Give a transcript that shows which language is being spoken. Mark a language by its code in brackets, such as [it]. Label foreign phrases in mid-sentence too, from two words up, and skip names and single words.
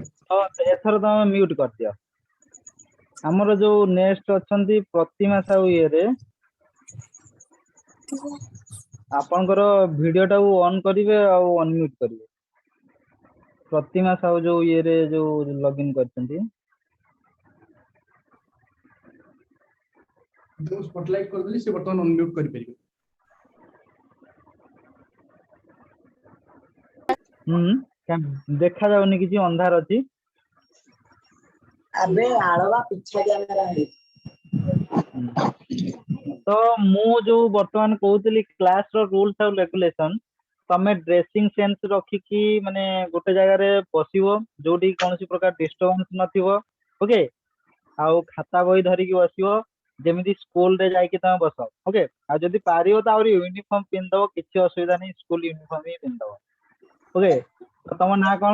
[or] ତ ଏଥର ତମେ ମ୍ୟୁଟ କରିଦିଅ ଆମର ଯୋଉ ନେକ୍ସଟ ଅଛନ୍ତି ପ୍ରତିମା ସାହୁ ଇଏରେ ଆପଣଙ୍କର ଭିଡିଓ ଟାକୁ ଅନ୍ କରିବେ ଆଉ ଅନମ୍ୟୁଟ କରିବେ ପ୍ରତିମା ସାହୁ ଯୋଉ ଇଏରେ ଯୋଉ ଲଗଇନ କରିଛନ୍ତି ମୁଁ ସ୍ପଟଲାଇଟ କରିଦେଲି ସେ ବର୍ତ୍ତମାନ ଅନମ୍ୟୁଟ କରିପାରିବେ ଦେଖା ଯାଉନି କିଛି ଅନ୍ଧାର ଅଛି [hi] अबे आड़वा पीछे कैमरा है [or] ତ ମୁଁ ଯୋଉ ବର୍ତ୍ତମାନ କହୁଥିଲି କ୍ଲାସ ର ରୁଲ୍ସ ଆଉ ରେଗୁଲେସନ ତମେ [en] dressing sense [or] ରଖିକି ମାନେ ଗୋଟେ ଜାଗାରେ ବସିବ ଯୋଉଠି କୌଣସି ପ୍ରକାର ଡିଷ୍ଟର୍ବାନ୍ସ ନଥିବ ଓକେ ଆଉ ଖାତା ବହି ଧରିକି ବସିବ ଯେମିତି ସ୍କୁଲ ରେ ଯାଇକି ତମେ ବସ ଓକେ ଆଉ ଯଦି ପାରିବ ତ ଆହୁରି ୟୁନିଫର୍ମ ପିନ୍ଧିଦବ କିଛି ଅସୁବିଧା ନାହିଁ [en] school uniform [or] ହିଁ ପିନ୍ଧିଦବ ଓକେ ତ ତମ ନାଁ କଣ